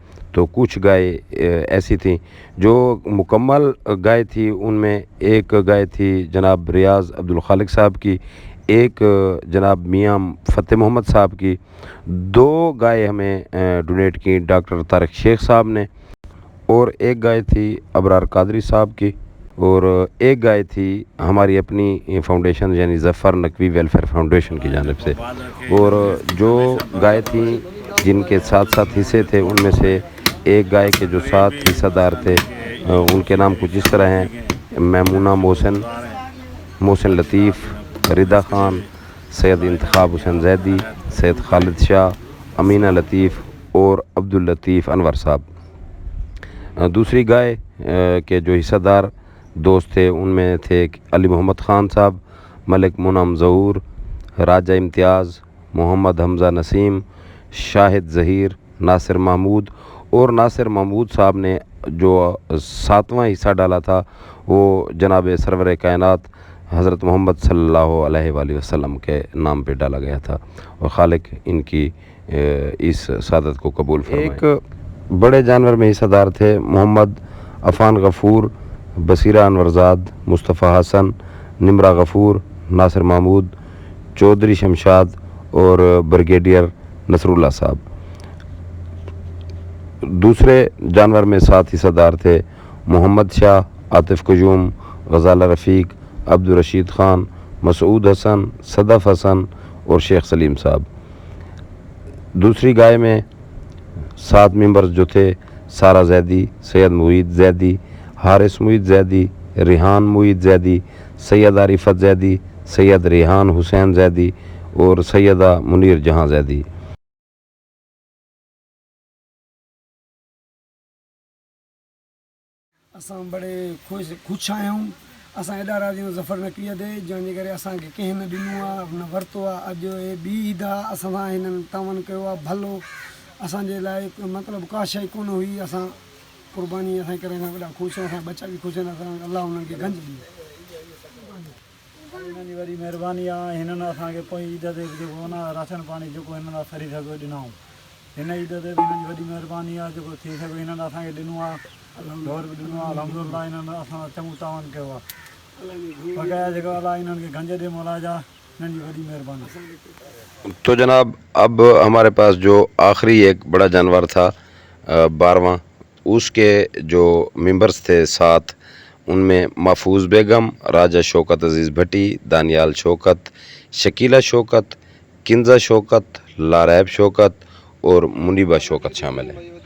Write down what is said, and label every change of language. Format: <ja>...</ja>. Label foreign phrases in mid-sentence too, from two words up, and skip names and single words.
<ur>تو کچھ گائے ایسی تھی جو مکمل گائے تھی، ان میں ایک گائے تھی جناب ریاض عبدالخالق صاحب کی، ایک جناب میاں فتح محمد صاحب کی، 2 گائے ہمیں ڈونیٹ کی ڈاکٹر طارق شیخ صاحب نے اور ایک گائے تھی ابرار قادری صاحب کی اور ایک گائے تھی ہماری اپنی فاؤنڈیشن یعنی ظفر نقوی ویلفیئر فاؤنڈیشن کی جانب سے. اور جو گائے تھی جن کے 7-7 حصے تھے ان میں سے ایک گائے کے جو 7 حصہ دار تھے ان کے نام کچھ اس طرح ہیں: میمونہ محسن لطیف، ردا خان، سید انتخاب حسین زیدی، سید خالد شاہ، آمنہ لطیف اور عبداللطیف انور صاحب. دوسری گائے کے جو حصہ دار دوست تھے ان میں تھے علی محمد خان صاحب، ملک منعم ظہور، راجہ امتیاز، محمد حمزہ نسیم، شاہد ظہیر، ناصر محمود. اور ناصر محمود صاحب نے جو 7واں حصہ ڈالا تھا وہ جناب سرور کائنات حضرت محمد</ur> <ar>صلى الله عليه وسلم</ar> <ur>کے نام پہ ڈالا گیا تھا اور خالق ان کی اس سعادت کو قبول فرمائے. ایک بڑے جانور میں حصہ دار تھے محمد عفان غفور، بصیرہ انورزاد، مصطفیٰ حسن، نمرہ غفور، ناصر محمود, چوہدری شمشاد اور بریگیڈیئر نصراللہ صاحب. دوسرے جانور میں 7 حصہ دار تھے محمد شاہ، عاطف قیوم، غزالہ رفیق، عبدالرشید خان، مسعود حسن، صدف حسن اور شیخ سلیم صاحب. دوسری گائے میں 7 ممبرز جو تھے سارہ زیدی، سید معید زیدی، حارث معید زیدی، ریحان معید زیدی، سید عارفت زیدی، سید ریحان حسین زیدی اور سیدہ منیر جہاں زیدی.</ur> <sd>असां बड़े खुश आहियूं असां एॾा राज़ी आहियूं ज़फ़र नक़वीअ ते जंहिंजे करे असांखे कंहिं न ॾिनो आहे न वरितो आहे। अॼु हे ॿी ईद आहे, असां सां हिननि तमन कयो आहे भलो, असांजे लाइ मतिलबु का शइ कोन हुई। असां क़ुर्बानी असां करे असां वॾा ख़ुशि आहियूं, असां बच्चा बि ख़ुशि आहिनि। असां अलाह उन्हनि खे गंज ॾिए। हिननि जी वॾी महिरबानी आहे। हिननि असांखे पोइ ईद ते जेको आहे न राशन पाणी जेको हिननि असां सरी सघो ॾिनऊं। हिन ईद ते बि हिननि जी वॾी महिरबानी आहे, जेको थी सघो हिननि असांखे ॾिनो आहे, दौर बि ॾिनो आहे। अलहमदुलिल्लाह हिननि असां चङो तावन कयो आहे। बक़ाया जेको अलाह हिननि खे गंज ॾे मौलाजा, हिननि जी वॾी महिरबानी।</sd> <ur>تو جناب اب ہمارے پاس جو آخری ایک بڑا جانور تھا 12واں، اس کے جو ممبرز تھے 7، ان میں محفوظ بیگم، راجہ شوکت عزیز بھٹی، دانیال شوکت، شکیلہ شوکت، کنزہ شوکت، لاریب شوکت اور منیبہ شوکت شامل ہیں.</ur>